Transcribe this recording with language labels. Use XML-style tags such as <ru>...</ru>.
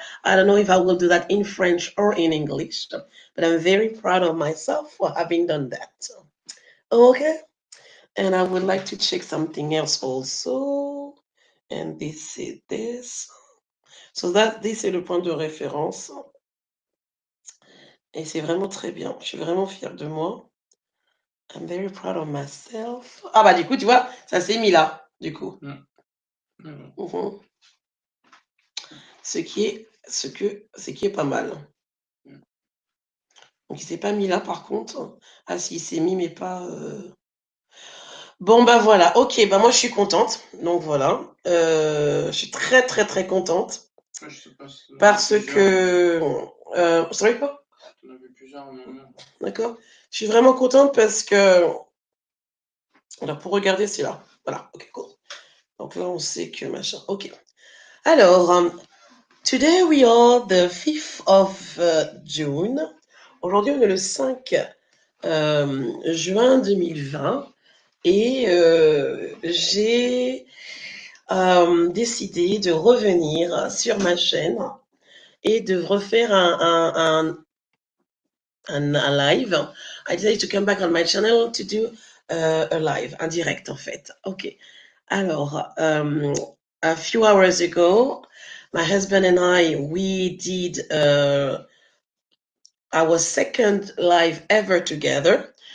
<en>I don't know if I will do that in French or in English, but I'm very proud of myself for having done that. Okay, and I would like to check something else also. And this is this. So that this</en> <fr>est le point de référence. Et c'est vraiment très bien. Je suis vraiment fière de moi.</fr> <en>I'm very proud of myself.</en> <fr>Ah bah du coup, tu vois, ça s'est mis là, du coup. Ce qui est pas mal. Donc il s'est pas mis là par contre. Ah si, il s'est mis mais pas... Bon bah voilà, ok, bah moi je suis contente. Donc voilà, je suis très très très contente. Parce que... sorry quoi? On a vu plusieurs moments. D'accord. Je suis vraiment contente parce que... Alors pour regarder, c'est là. Voilà, ok, cool. Donc là on sait que machin, ok. Alors...</fr> <en>Today we are the 5th of June.</en> <fr>Aujourd'hui, on est le 5 juin 2020 et j'ai décidé de revenir sur ma chaîne et de refaire un live.</fr> <en>I decided to come back on my channel to do a live,</en> <fr>un direct en fait.</fr> <en>Ok. Alors, a few hours ago, my husband and I, we did our second live ever together.</en>